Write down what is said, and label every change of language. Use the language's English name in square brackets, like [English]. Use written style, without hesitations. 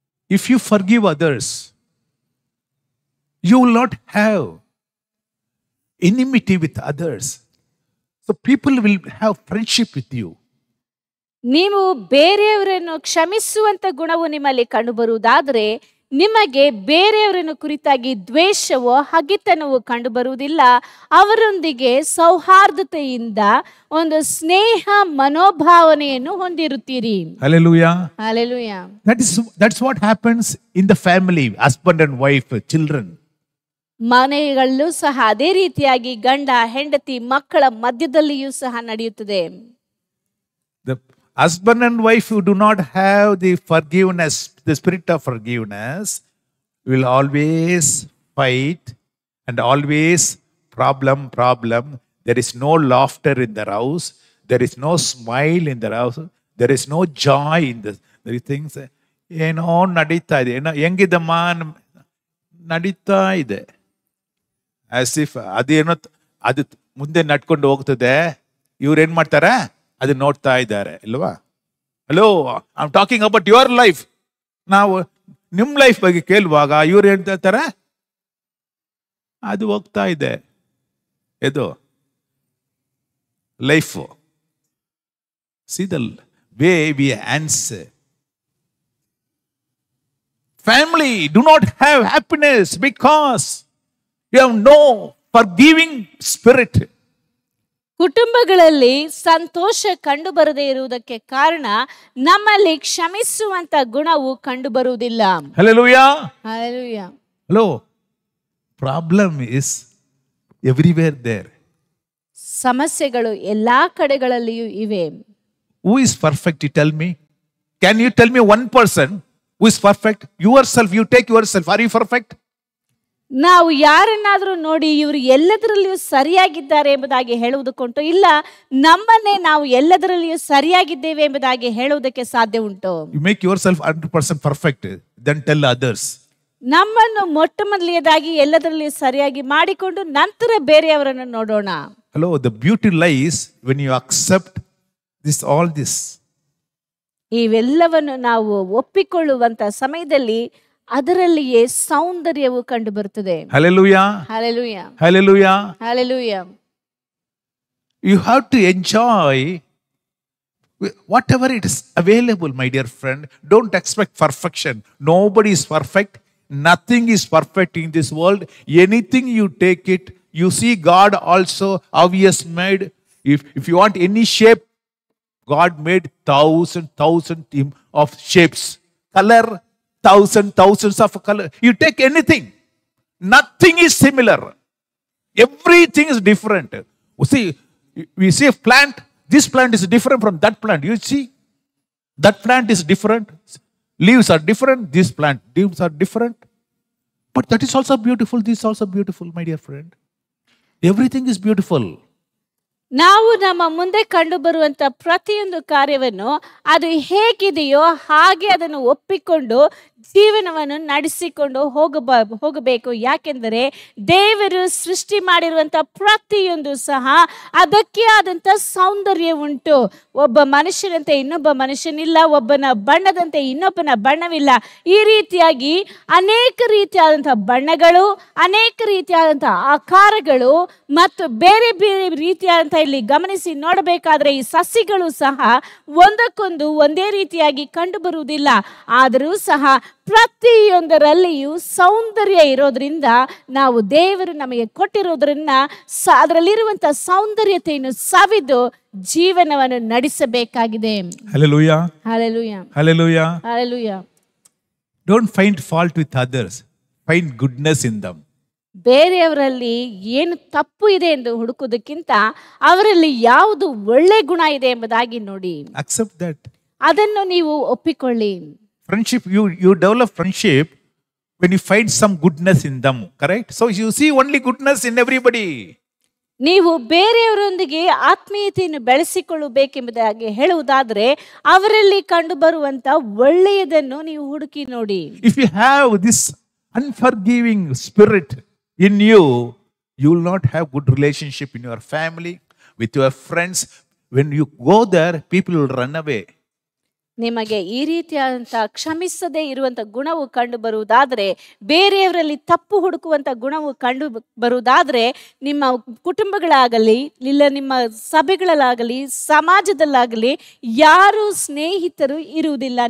[English] If you forgive others, you will not have enmity with others. So people will have friendship with you. [Kannada] ನೀವು ಬೇರೆಯವರನ್ನು ಕ್ಷಮಿಸುವಂತ ಗುಣವು ನಿಮ್ಮಲ್ಲಿ ಕಂಡು ಬರುವುದಾದ್ರೆ ನಿಮಗೆ ಬೇರೆಯವರನ್ನು ಕುರಿತಾಗಿ ದ್ವೇಷವೋ ಹಗೆತನವೋ ಕಂಡು ಬರುವುದಿಲ್ಲ. ಅವರೊಂದಿಗೆ ಸೌಹಾರ್ದತೆಯಿಂದ ಒಂದು ಸ್ನೇಹ ಮನೋಭಾವನೆಯನ್ನು ಹೊಂದಿರುತ್ತೀರಿ. [English] Hallelujah. Hallelujah. That's what happens in the family, husband and wife, children. [Kannada] ಮನೆಗಳಲ್ಲೂ ಸಹ ಅದೇ ರೀತಿಯಾಗಿ ಗಂಡ ಹೆಂಡತಿ ಮಕ್ಕಳ ಮಧ್ಯದಲ್ಲಿಯೂ ಸಹ ನಡೆಯುತ್ತದೆ. [English] The husband and wife who do not have the forgiveness, the spirit of forgiveness, will always fight and always problem. There is no laughter in the house. There is no smile in the house. There is no joy in the things. [Kannada] ಏನೋ ನಡೀತಾ ಇದೆ, ಏನೋ ಹೆಂಗಿದಮ್ಮ ನಡೀತಾ ಇದೆ. [English] as if [Kannada] ಅದೇನೋ ಅದು ಮುಂದೆ ನಡ್ಕೊಂಡು ಹೋಗ್ತದೆ, ಇವ್ರು ಏನ್ ಮಾಡ್ತಾರೆ, ಅದು ನೋಡ್ತಾ ಇದ್ದಾರೆ ಇಲ್ವಾ? [English] Hello, I am talking about your life. [Kannada] ನಾವು ನಿಮ್ಮ ಲೈಫ್ ಬಗ್ಗೆ ಕೇಳುವಾಗ ಇವ್ರು ಹೇಳ್ತಾರೆ ಅದು ಹೋಗ್ತಾ ಇದೆ, ಇದು life. [English] See the way we answer. Family do not have happiness because you have no forgiving spirit. [Kannada] ಕುಟುಂಬಗಳಲ್ಲಿ ಸಂತೋಷ ಕಂಡು ಬರದೇ ಇರುವುದಕ್ಕೆ ಕಾರಣ ನಮ್ಮಲ್ಲಿ ಕ್ಷಮಿಸುವಂತ ಗುಣವು ಕಂಡು ಬರುವುದಿಲ್ಲ. [English] Hallelujah. Hallelujah. Hello. Problem is everywhere there. [Kannada] ಸಮಸ್ಯೆಗಳು ಎಲ್ಲಾ ಕಡೆಗಳಲ್ಲಿಯೂ ಇವೆ. [English] Who is perfect? You tell me. Can you tell me one person who is perfect? Yourself, you take yourself. Are you perfect? [Kannada] ನಾವು ಯಾರನ್ನಾದ್ರೂ ನೋಡಿ ಇವರು ಎಲ್ಲದರಲ್ಲಿಯೂ ಸರಿಯಾಗಿದ್ದಾರೆ ಎಂಬುದಾಗಿ ಹೇಳುವುದಕ್ಕುಂಟು? ಇಲ್ಲ, ನಮ್ಮನ್ನೇ ನಾವು ಎಲ್ಲದರಲ್ಲಿಯೂ ಸರಿಯಾಗಿದ್ದೇವೆ ಎಂಬುದಾಗಿ ಹೇಳುವುದಕ್ಕೆ ಸಾಧ್ಯ ಉಂಟು? [English] You make yourself 100% perfect, then tell others. [Kannada] ನಮ್ಮನ್ನು ಮೊಟ್ಟ ಮೊದಲನೇದಾಗಿ ಎಲ್ಲದರಲ್ಲಿಯೂ ಸರಿಯಾಗಿ ಮಾಡಿಕೊಂಡು ನಂತರ ಬೇರೆಯವರನ್ನು ನೋಡೋಣ. [English] Hello, the beauty lies when you accept all this. [Kannada] ಇವೆಲ್ಲವನ್ನು ನಾವು ಒಪ್ಪಿಕೊಳ್ಳುವಂತ ಸಮಯದಲ್ಲಿ ಅದರಲ್ಲಿಯೇ ಸೌಂದರ್ಯವು ಕಂಡು ಬರುತ್ತದೆ. [English] Hallelujah. Hallelujah. Hallelujah. Hallelujah. You have to enjoy whatever it is available, my dear friend. Don't expect perfection. Nobody is perfect. Nothing is perfect in this world. Anything you take it, you see God also how He has made. If you want any shape, God made thousands of shapes. Color, thousands of color. You take anything. Nothing is similar. Everything is different. You see, we see a plant. This plant is different from that plant. You see, that plant is different. Leaves are different. This plant, leaves are different. But that is also beautiful. This is also beautiful, my dear friend. Everything is beautiful. [Kannada] ನಾವು ನಮ್ಮ ಮುಂದೆ ಕಂಡು ಬರುವಂತ ಪ್ರತಿಯೊಂದು ಕಾರ್ಯವನ್ನು ಅದು ಹೇಗಿದೆಯೋ ಹಾಗೆ ಅದನ್ನು ಒಪ್ಪಿಕೊಂಡು ಜೀವನವನ್ನು ನಡೆಸಿಕೊಂಡು ಹೋಗಬೇಕು. ಯಾಕೆಂದರೆ ದೇವರು ಸೃಷ್ಟಿ ಮಾಡಿರುವಂತ ಪ್ರತಿಯೊಂದು ಸಹ ಅದಕ್ಕೆ ಆದಂತ ಸೌಂದರ್ಯ ಉಂಟು. ಒಬ್ಬ ಮನುಷ್ಯನಂತೆ ಇನ್ನೊಬ್ಬ ಮನುಷ್ಯನಿಲ್ಲ, ಒಬ್ಬನ ಬಣ್ಣದಂತೆ ಇನ್ನೊಬ್ಬನ ಬಣ್ಣವಿಲ್ಲ. ಈ ರೀತಿಯಾಗಿ ಅನೇಕ ರೀತಿಯಾದಂತಹ ಬಣ್ಣಗಳು, ಅನೇಕ ರೀತಿಯಾದಂತಹ ಆಕಾರಗಳು ಮತ್ತು ಬೇರೆ ಬೇರೆ ರೀತಿಯಾದಂತಹ ಇಲ್ಲಿ ಗಮನಿಸಿ ನೋಡಬೇಕಾದ್ರೆ ಈ ಸಸಿಗಳು ಸಹ ಒಂದಕ್ಕೊಂದು ಒಂದೇ ರೀತಿಯಾಗಿ ಕಂಡು ಬರುವುದಿಲ್ಲ. ಆದರೂ ಸಹ ಪ್ರತಿಯೊಂದರಲ್ಲಿಯೂ ಸೌಂದರ್ಯ ಇರೋದ್ರಿಂದ ನಾವು ದೇವರು ನಮಗೆ ಕೊಟ್ಟಿರೋದ್ರಿಂದ ಅದರಲ್ಲಿರುವಂತ ಸೌಂದರ್ಯತೆಯನ್ನು ಸವಿದು ಜೀವನವನ್ನು ನಡೆಸಬೇಕಾಗಿದೆ. [English] Hallelujah. Hallelujah. Hallelujah. Hallelujah. Don't find fault with others. Find goodness in them. [Kannada] ಬೇರೆಯವರಲ್ಲಿ ಏನು ತಪ್ಪು ಇದೆ ಎಂದು ಹುಡುಕುವುದಕ್ಕಿಂತ ಅವರಲ್ಲಿ ಯಾವುದು ಒಳ್ಳೆ ಗುಣ ಇದೆ ಎಂಬುದಾಗಿ ನೋಡಿ, [English] Accept that. [Kannada] ಅದನ್ನು ನೀವು ಒಪ್ಪಿಕೊಳ್ಳಿ. [English] Friendship, you develop friendship when you find some goodness in them, correct? So you see only goodness in everybody. [Kannada] ನೀವು ಬೇರೆಯವರೊಂದಿಗೆ ಆತ್ಮೀಯತೆಯನ್ನು ಬೆಳೆಸಿಕೊಳ್ಳಬೇಕೆಂಬುದಾಗಿ ಹೇಳುವುದಾದರೆ ಅವರಲ್ಲಿ ಕಂಡು ಬರುವಂತ ಒಳ್ಳೆಯದನ್ನು ನೀವು ಹುಡುಕಿ ನೋಡಿ. [English] If you have this unforgiving spirit in you, you will not have good relationship in your family, with your friends. When you go there, people will run away. [Kannada] ನಿಮಗೆ ಈ ರೀತಿಯಾದಂಥ ಕ್ಷಮಿಸದೇ ಇರುವಂತ ಗುಣವು ಕಂಡು ಬರುವುದಾದರೆ, ಬೇರೆಯವರಲ್ಲಿ ತಪ್ಪು ಹುಡುಕುವಂತ ಗುಣವು ಕಂಡು ಬರುವುದಾದರೆ, ನಿಮ್ಮ ಕುಟುಂಬಗಳಾಗಲಿ ಇಲ್ಲ ನಿಮ್ಮ ಸಭೆಗಳಲ್ಲಾಗಲಿ ಸಮಾಜದಲ್ಲಾಗಲಿ ಯಾರು ಸ್ನೇಹಿತರು ಇರುವುದಿಲ್ಲ.